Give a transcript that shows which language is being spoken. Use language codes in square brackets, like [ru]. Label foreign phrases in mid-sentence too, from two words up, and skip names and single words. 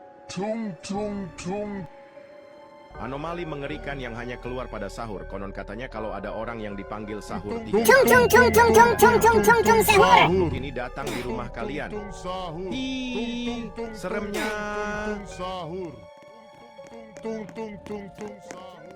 [id] Tung tung tung. Anomali mengerikan yang hanya keluar pada sahur. Konon katanya kalau ada orang yang dipanggil sahur Tung tiga tung tung tung tung tung tung tung tung sahur. makhluk ini datang di rumah kalian. Hi, seremnya. Sahur. Tung tung tung tung sahur.